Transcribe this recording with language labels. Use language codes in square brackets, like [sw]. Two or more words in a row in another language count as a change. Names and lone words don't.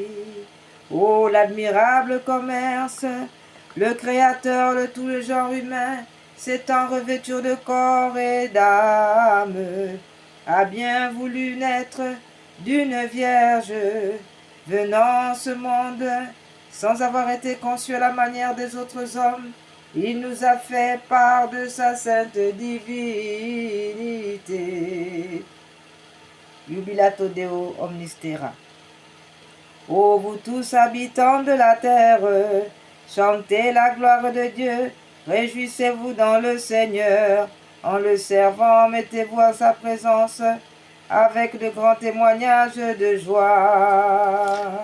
[fr] Ô l'admirable commerce, le Créateur de tout le genre humain, s'étant revêtu de corps et d'âme, a bien voulu naître d'une vierge, venant en ce monde, sans avoir été conçu à la manière des autres hommes. Il nous a fait part de sa sainte divinité. [la] Jubilato Deo omnis terra. [fr] Ô vous tous habitants de la terre, chantez la gloire de Dieu, réjouissez-vous dans le Seigneur, en le servant, mettez-vous à sa présence, avec de grands témoignages de joie.